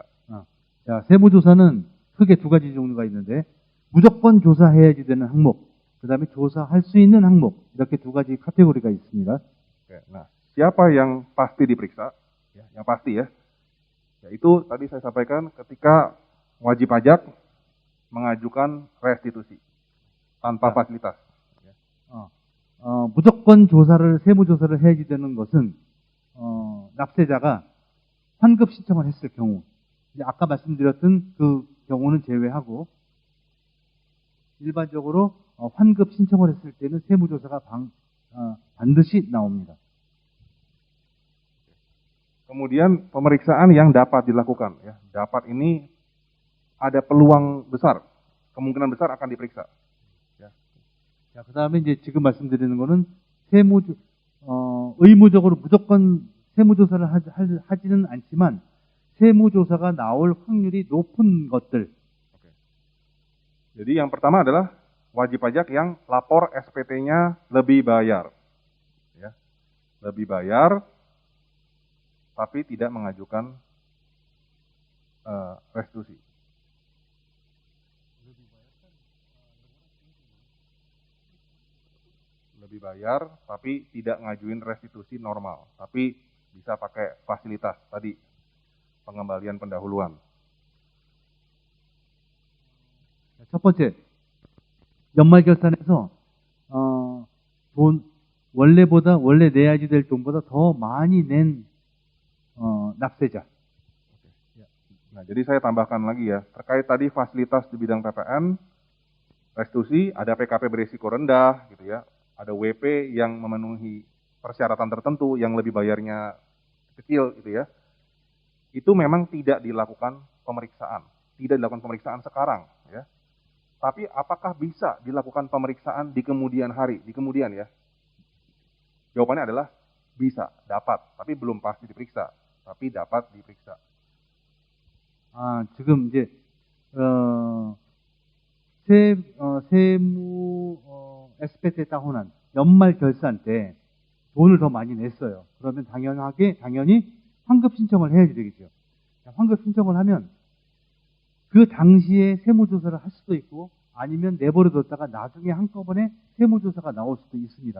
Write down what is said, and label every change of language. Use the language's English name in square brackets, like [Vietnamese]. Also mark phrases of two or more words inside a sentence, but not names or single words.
[Korean] 자, 세무조사는 크게 두 가지 종류가 있는데 무조건 조사해야지 되는 항목, 그 다음에 조사할 수 있는 항목, 이렇게 두 가지 카테고리가 있습니다. [Indonesian] Oke, nah siapa yang pasti diperiksa? Ya, yang pasti ya. Yaitu tadi saya sampaikan ketika wajib pajak mengajukan restitusi tanpa fasilitas. [Korean] 무조건 세무조사를 해야지 되는 것은, 납세자가 환급 신청을 했을 경우, 이제 아까 말씀드렸던 그 경우는 제외하고, 일반적으로 환급 신청을 했을 때는 세무조사가 반드시 나옵니다. [Indonesian] Kemudian pemeriksaan yang dapat dilakukan, ya, dapat ini ada peluang besar, kemungkinan besar akan diperiksa. [Korean] 자, 그 다음에 이제 지금 말씀드리는 거는 의무적으로 무조건 세무조사를 하지는 않지만 세무조사가 나올 확률이 높은 것들. [Indonesian] Jadi yang pertama adalah wajib pajak yang lapor SPT-nya lebih bayar. Ya, lebih bayar, tapi tidak mengajukan restitusi. Lebih bayar, tapi tidak ngajuin restitusi normal, tapi bisa pakai fasilitas tadi, pengembalian pendahuluan. [Korean] 첫 번째, 연말 결산에서 원래 내야지 될 돈보다 더 많이 낸 납세자. [Indonesian] Nah, jadi saya tambahkan lagi ya, terkait tadi fasilitas di bidang PPN, restitusi, ada PKP berisiko rendah, gitu ya, ada WP yang memenuhi persyaratan tertentu yang lebih bayarnya kecil, gitu ya. Itu memang tidak dilakukan pemeriksaan sekarang, ya. Tapi apakah bisa dilakukan pemeriksaan di kemudian hari, di kemudian ya? Jawabannya adalah bisa, dapat, tapi belum pasti diperiksa, tapi dapat diperiksa. [Korean] 지금 이제 세무 SPT에 따혼한 연말 결산 때 돈을 더 많이 냈어요. 그러면 당연히 환급 신청을 해야지 되겠죠. 환급 신청을 하면 그 당시에 세무조사를 할 수도 있고 아니면 내버려뒀다가 나중에 한꺼번에 세무조사가 나올 수도 있습니다.